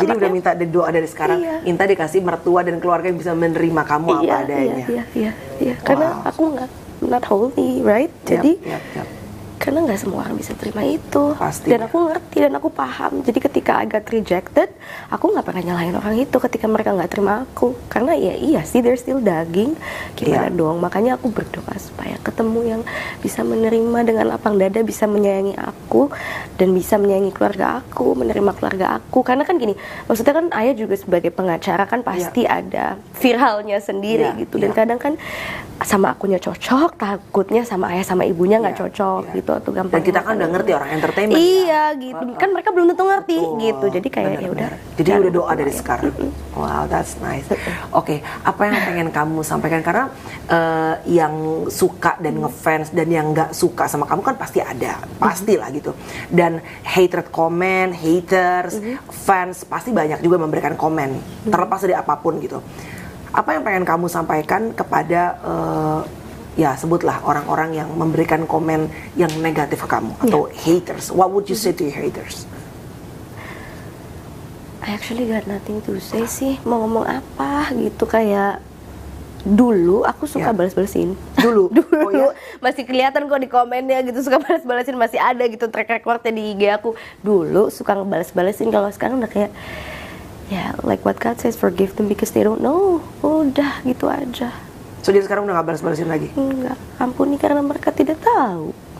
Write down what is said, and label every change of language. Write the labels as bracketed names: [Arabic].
[Indonesian] jadi udah minta doa dari sekarang, minta dikasih mertua dan keluarga yang bisa menerima kamu apa adanya. Iya. Karena aku [English] not holy, right? [Indonesian] Jadi karena nggak semua orang bisa terima itu. Pasti. Dan aku ngerti dan aku paham. Jadi ketika [English] I got rejected, [Indonesian] aku nggak pernah nyalahin orang itu ketika mereka nggak terima aku. Karena ya iya sih, [English] they're still [Indonesian] daging. Gimana dong? Makanya aku berdoa supaya ketemu yang bisa menerima dengan lapang dada, bisa menyayangi aku dan bisa menyayangi keluarga aku, menerima keluarga aku. Karena kan gini, maksudnya kan ayah juga sebagai pengacara kan pasti ada viralnya sendiri gitu. Dan kadang kan sama akunya cocok, takutnya sama ayah sama ibunya nggak cocok gitu atau gampang. Dan kita kan udah ngerti orang entertainment. Iya gitu. Kan mereka belum tentu ngerti gitu. Jadi kayak ya udah. Jadi udah doa dari sekarang. [English] Wow, that's nice. [Indonesian] Oke, apa yang pengen kamu sampaikan, karena yang suka dan ngefans dan yang nggak suka sama kamu kan pasti ada, pastilah gitu. Dan hatred comment, haters, fans pasti banyak juga memberikan komen, terlepas dari apapun gitu. Apa yang pengen kamu sampaikan kepada ya sebutlah orang-orang yang memberikan komen yang negatif ke kamu atau haters? [English] What would you say to your haters? I actually got nothing to say [Indonesian] sih. Mau ngomong apa gitu, kayak dulu aku suka balas-balasin. Dulu masih kelihatan kok di komennya gitu, suka balas-balasin, masih ada gitu track recordnya di IG aku. Dulu suka ngebalas-balasin, kalau sekarang udah kayak ya [English] like what God says, forgive them because they don't know. [Indonesian] Udah gitu aja. So dia sekarang udah gak balas-balasin lagi? Enggak, ampuni karena mereka tidak tahu.